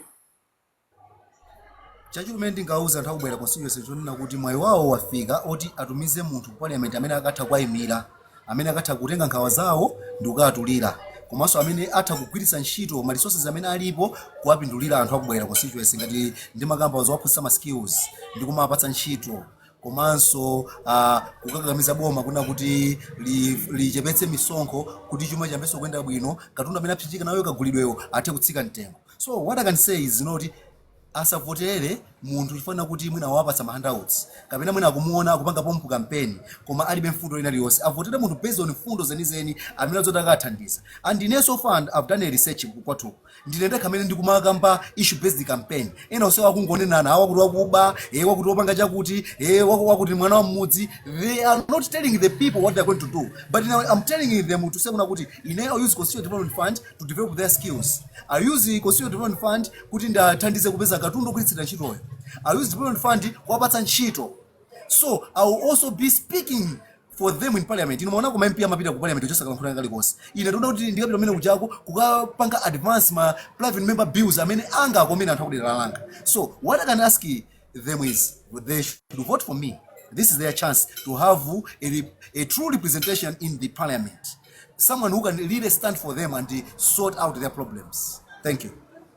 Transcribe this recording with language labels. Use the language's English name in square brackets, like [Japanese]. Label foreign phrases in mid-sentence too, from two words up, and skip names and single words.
[Nyanja] Chachimene ndingauza anthu akubwera constituency chonena kuti mwayi wawo wafika oti atumize munthu ku parliament amene akatha kwayimira, amene akatha kutenga nkhawa zawo ndi kukatulira, komanso amene atha kugwiritsa ntchito ma resources amene alipo kuwapindulira anthu akubwera constituency ngati ndi makamba zowaphunzitsa ma skills ndi kumapatsa ntchito, komanso kukakamiza boma kuna kuti lichepetse misonkho kuti chuma chambenso kuyenda bwino, katundu amene apsinjika nayo kagulidweyo athe kutsika mtengo. [English] So what I can say is [Nyanja] asavotere munthu chifana kuti mwina wapatsa ma handouts kapena mwina akumuona akupanga pompu kampeni koma alibe mfundo ina iliyonse. Avotere munthu [English] based on [Nyanja] mfundo zenizeni amene azoti akathandiza. And ine [English] so far I've done a research [Nyanja] kwathu ndine ndakhamene ndikumakamba [English] issue based campaign [Nyanja] ena onse wakungonenana awakuti wakuba wakuti wapanga chakuti wakuti mwana wa mmudzi. [English] They are not telling the people what they are going to do, but now I'm telling them to say [Nyanja] kuti ine [English] use constituent development fund to develop their skills. I use constituent development fund [Nyanja] kuti ndathandize kupeza katundu kulitsira ntchitoyo. [English] I use development fund [Nyanja] kuwapatsa ntchito. [English] So I will also be speaking for them in parliament. [Nyanja] Inomaona kuma MP amapita ku parliament kuchosa kalankhula ngale konse. Ine ndona kuti ndikapita pamene kuchako kukapanga advance ma [English] private member bills [Nyanja] amene anga akomena anthu akudera langa. [English] So what I can ask them is they should vote for me. This is their chance to have a true representation in the parliament. Someone who can really stand for them and sort out their problems. Thank you.